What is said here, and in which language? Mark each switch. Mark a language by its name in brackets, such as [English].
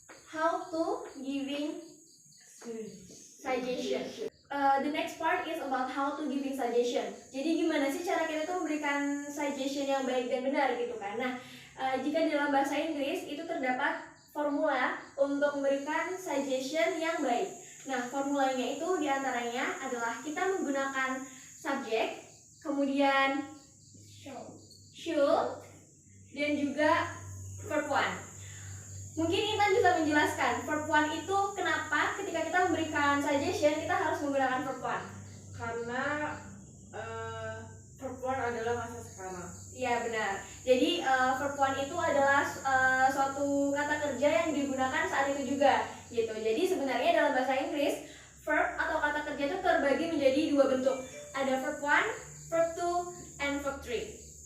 [English] How to giving suggestion. The next part is about how to giving suggestion. [Indonesian] Jadi gimana sih cara kita tuh memberikan suggestion yang baik dan benar gitu kan. Nah, jika dalam bahasa Inggris itu terdapat formula untuk memberikan suggestion yang baik. Nah, formulanya itu diantaranya adalah kita menggunakan subjek, kemudian should, dan juga verb one. Mungkin Intan bisa menjelaskan verb one itu kenapa ketika kita memberikan suggestion kita harus menggunakan verb one. Karena verb one adalah masa sekarang. Iya benar. Jadi verb one itu adalah suatu kata kerja yang digunakan saat itu juga, gitu. Jadi sebenarnya dalam bahasa Inggris verb atau kata kerja itu terbagi menjadi dua bentuk. [English] Ada verb one, verb two, and verb three.